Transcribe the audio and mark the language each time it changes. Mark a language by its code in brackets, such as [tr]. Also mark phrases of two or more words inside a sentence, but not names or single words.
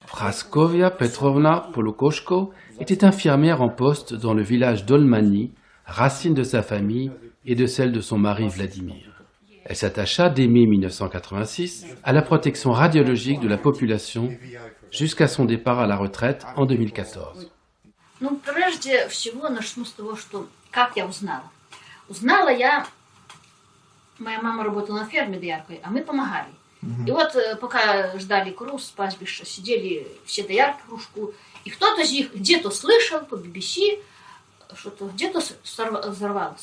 [fr] Praskovia Petrovna Polokoshko était infirmière en poste dans le village d'Olmani, racine de sa famille et de celle de son mari Vladimir. Elle s'attacha dès mai 1986 à la protection radiologique de la population jusqu'à son départ à la retraite en 2014. [ru] Ну, прежде всего, начну с того, что как я узнала. Узнала я, моя мама работала на ферме дояркой, а мы помогали. И вот пока ждали корову с пастбища, сидели все доярки в кружку, и кто-то из них где-то слышал по BBC, что-то где-то взорвалось.